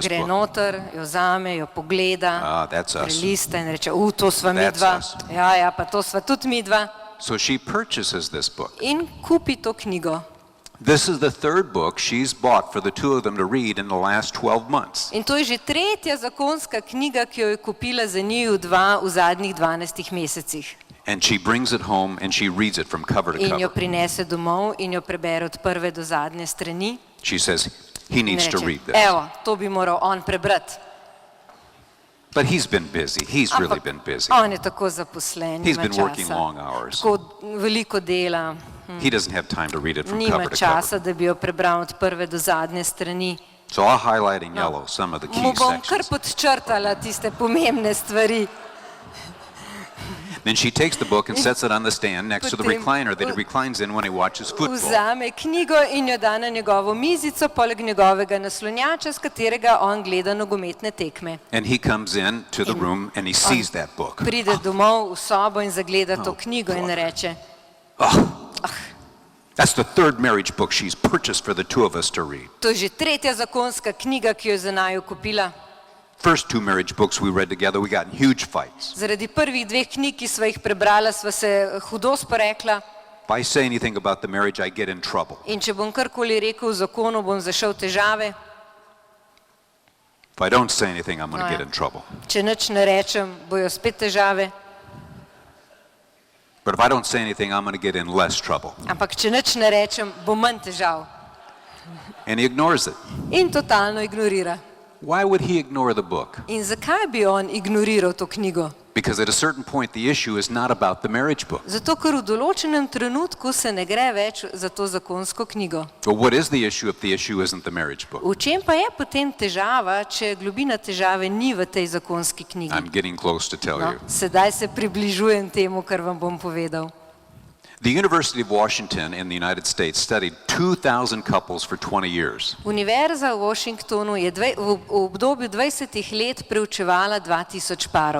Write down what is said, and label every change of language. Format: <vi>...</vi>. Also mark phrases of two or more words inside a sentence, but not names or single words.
<sl>Gre</sl> <en>book.</en> <sl>noter, jo vzame, jo pogleda,</sl> <en>Ah, that's us.</en> <sl>prelista in reče, to sva</sl> <en>That's</en> <sl>midva.</sl> <en>us.</en> <sl>Ja, pa to sva tudi midva.</sl> <en>So she purchases this book.</en> <sl>In kupi to knjigo.</sl> <en>This is the third book she's bought for the two of them to read in the last 12 months.</en> <sl>In to je že tretja zakonska knjiga, ki jo je kupila za njiju dva v zadnjih 12 mesecih.</sl> <en>And she brings it home and she reads it from cover to</en> <sl>In jo</sl> <en>cover.</en> <sl>prinese domov in jo prebere od prve do zadnje strani.</sl> <en>She says, he</en> <sl>In</sl> <en>needs to</en> <sl>reče,</sl> <en>read this.</en> <sl>evo, to bi moral on prebrati.</sl> <en>But he's been busy. He's really been busy.</en> <sl>On je tako zaposlen,</sl> <en>He's</en> <sl>nima</sl> <en>been working</en> <sl>časa.</sl> <en>long hours.</en> <sl>Tako veliko dela,</sl> <en>He doesn't have time to read it from</en> <sl>nima</sl> <en>cover to cover.</en> <sl>časa, da bi jo prebral od prve do zadnje strani.</sl> <en>So I'll highlight in yellow some of the key</en> <sl>Mu bom kar</sl> <en>sections.</en> <sl>podčrtala tiste pomembne stvari.</sl> <en>Then she takes the book and sets it on the stand next to the</en> <sl>Potem</sl> <en>recliner that he reclines in when he watches football.</en> <sl>Vzame knjigo in jo da na njegovo mizico, poleg njegovega naslonjača, s katerega on gleda nogometne tekme.</sl> <en>And he comes in to the room and he sees that book.</en> <sl>Pride domov v sobo in zagleda to knjigo in reče,</sl> <en>That's the third marriage book she's purchased for the two of us to read.</en> <sl>to je že tretja zakonska knjiga, ki jo je za naju kupila.</sl> <en>First two marriage books we read together, we got in huge fights.</en> <sl>Zaradi prvih dveh knjig, ki sva jih prebrala, sva se hudo sporekla.</sl> <en>If I say anything about the marriage, I get in trouble.</en> <sl>In če bom karkoli rekel v zakonu, bom zašel v težave.</sl> <en>If I don't say anything, I'm going to</en> <sl>No,</sl> <en>get</en> <sl>ja.</sl> <en>in trouble.</en> <sl>Če nič ne rečem, bojo spet težave.</sl> <en>But if I don't say anything, I'm going to get in less trouble.</en> <sl>Ampak če nič ne rečem, bo manj težav.</sl> <en>And he ignores it.</en> <sl>In totalno ignorira.</sl> <en>Why would he ignore the book?</en> <sl>In zakaj bi on ignoriral to knjigo?</sl> <en>Because at a certain point, the issue is not about the marriage book.</en> <sl>Zato, ker v določenem trenutku se ne gre več za to zakonsko knjigo.</sl> <en>But what is the issue if the issue isn't the marriage book?</en> <sl>V čem pa je potem težava, če globina težave ni v tej zakonski knjigi?</sl> <en>I'm getting close to tell</en> <sl>No,</sl> <en>you.</en> <sl>sedaj se približujem temu, kar vam bom povedal.</sl> <en>The University of Washington in the United States studied 2,000 couples for 20 years.</en> <sl>Univerza v Washingtonu je v obdobju 20 let preučevala 2000 parov.</sl>